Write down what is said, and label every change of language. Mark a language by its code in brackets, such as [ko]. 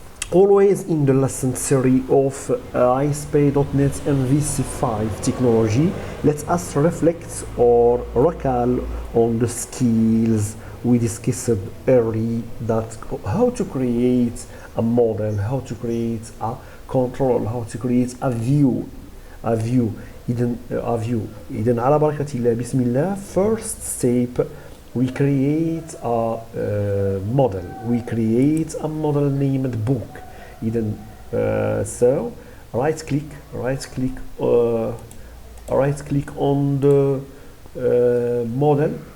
[en] Always in the lesson series of ASP.NET MVC5 technology, let us reflect or recall on the skills we discussed early, that how to create a model, how to create a control, how to create a view. [ar] إذن على بركة الله بسم الله. [en] First step, we create a model. We create a model named book. إذن so right click on the model.